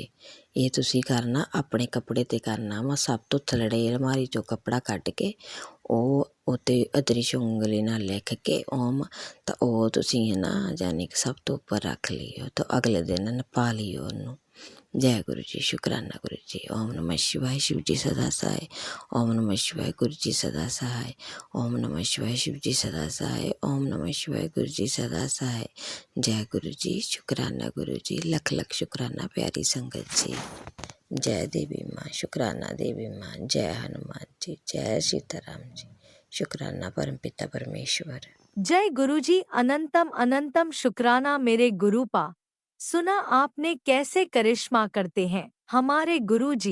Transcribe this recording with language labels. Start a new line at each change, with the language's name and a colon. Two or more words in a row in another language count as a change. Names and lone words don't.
Punjabi: ਇਹ ਤੁਸੀਂ ਕਰਨਾ ਆਪਣੇ ਕੱਪੜੇ 'ਤੇ ਕਰਨਾ ਵਾ, ਸਭ ਤੋਂ ਥੱਲੜੇ ਅਲਮਾਰੀ 'ਚੋਂ ਕੱਪੜਾ ਕੱਢ ਕੇ ਉਹ ਉੱਤੇ ਅਦ੍ਰਿਸ਼ ਉਂਗਲੀ ਨਾਲ ਲਿਖ ਕੇ ਓਮ, ਤਾਂ ਉਹ ਤੁਸੀਂ ਹੈ ਨਾ ਜਾਣੀ ਕਿ ਸਭ ਤੋਂ ਉੱਪਰ ਰੱਖ ਲਿਓ, ਤਾਂ ਅਗਲੇ ਦਿਨ ਪਾ ਲਿਓ ਉਹਨੂੰ।
Hindi: जय गुरु जी, शुकराना गुरु जी। ओम नमः शिवाय, शिव जी सदा सहाय। ओम नमः शिवाय, गुरु जी सदा सहाय। ओम नमः शिवाय, शिव जी सदा सहाय। ओम नमः शिवाय, गुरु जी सदा सहाय। जय गुरु जी, शुकराना गुरु जी, लख लख शुकराना प्यारी संगत जी। जय देवी माँ, शुकराना देवी माँ, जय हनुमान जी, जय सीताराम जी, शुकराना परमपिता परमेश्वर। जय गुरुजी, अनंतम अनंतम शुक्राना मेरे गुरुपा। सुना आपने कैसे करिश्मा करते हैं हमारे गुरुजी।